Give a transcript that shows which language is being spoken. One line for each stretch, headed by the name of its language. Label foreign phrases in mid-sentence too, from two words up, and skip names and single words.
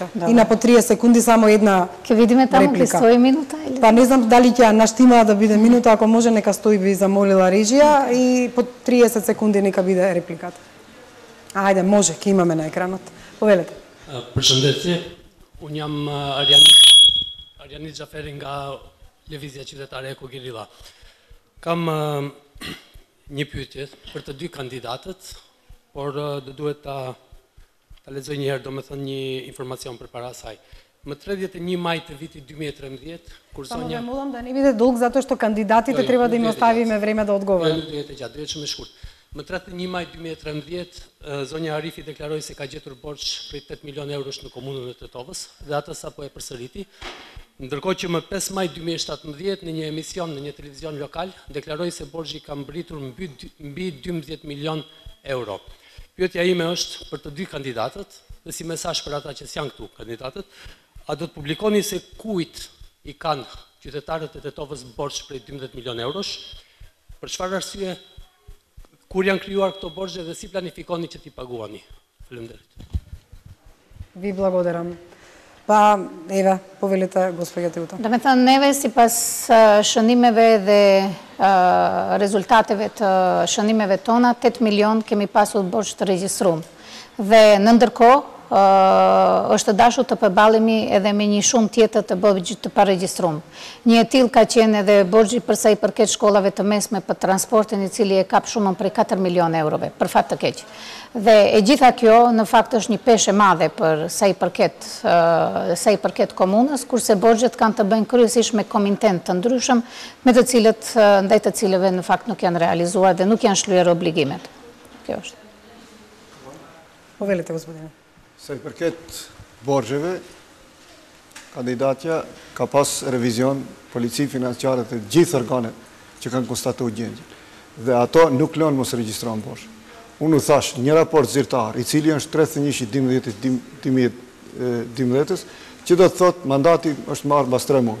Macedonian: И на по 30 секунди само една Ќе видиме таму ќе стои минута или? Па не знам дали ќе наштима да биде минута, ако може нека стои, би замолила режија и по 30 секунди нека биде репликата. Ајде, може, ќе имаме на екранот. Повелете.
Albanian: Përshëndetje, unë jam Arjanit Xhaferi nga Lëvizja Qytetare Eko Gerilla. Kam një pyetje për të dy kandidatët, por do duhet ta lexoj një herë, domethënë një informacion përpara saj. Më 31 maj të vitit 2013, kur
Macedonian: Само
Albanian: zonja
Macedonian: ве молам да не биде долг затоа што кандидатите треба да им оставиме време да одговорат.
Albanian: Do jetë gjatë, do jetë shumë e shkurt. Më 31 maj 2013, zonja Arifi deklaroi se ka gjetur borxh prej 8 milion eurosh në komunën e Tetovës dhe atë sapo e përsëriti. Ndërkohë që më 5 maj 2017 në një emision në një televizion lokal deklaroi se borxhi ka mbritur mbi 12 milion euro. Pyetja ime është për të dy kandidatët dhe si mesazh për ata që janë këtu kandidatët, a do të publikoni se kujt i kanë qytetarët e Tetovës borxh prej 12 milion eurosh? Për çfarë arsye, kur janë krijuar këto borxhe dhe si planifikoni që t'i paguani? Faleminderit.
Macedonian: Ви благодарам. Па, еве, повелете, господја Теута.
Albanian: Do me thënë, neve si pas shënimeve dhe rezultateve të shënimeve tona, 8 milion kemi pasur borxh të regjistrum. Dhe në ndërkohë, është dashur të përballemi edhe me një shumë tjetër të borxhit të paregjistrum. Një e tillë ka qenë edhe borxhi për sa i përket shkollave të mesme për transportin, i cili e kap shumën prej 4 milion eurove, për fat të keq. Dhe e gjitha kjo në fakt është një peshë e madhe për sa i përket komunës, kurse borxhet kanë të bëjnë kryesisht me komitent të ndryshëm, me të cilët ndaj të cilëve në fakt nuk janë realizuar dhe nuk janë shlyer obligimet. Kjo është.
Macedonian: Повелете, господине.
Albanian: Sa i përket borxheve, kandidatja ka pas revizion polici financiare të gjithë organet që kanë konstatuar gjendjen. Dhe ato nuk lënë mos regjistrohen borxh. Unë u thash një raport zyrtar, i cili është 31/12/12, që do të thotë mandati është marrë mbas 3 muaj.